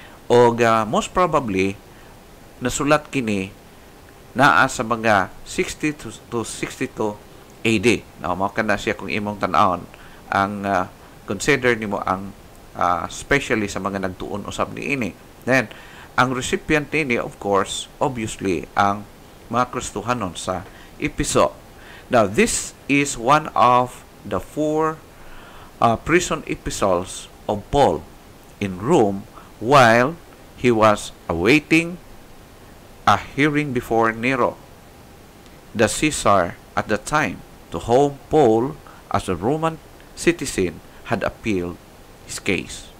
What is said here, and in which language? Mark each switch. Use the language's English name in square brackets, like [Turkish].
[Cebuano] O [English] most probably [Cebuano] nasulat kini naa sa mga 60 to 62 AD. Now, mao kana siya kung imong tan-awon ang consider nimo ang especially sa mga nagtuon usab niini. Then ang recipient niini, [English] of course, obviously [Cebuano] ang mga Kristohanon sa Epheso. [English] Now, this is one of the 4 prison epistles of Paul in Rome while he was awaiting a hearing before Nero, the Caesar at the time, to whom Paul, as a Roman citizen, had appealed his case.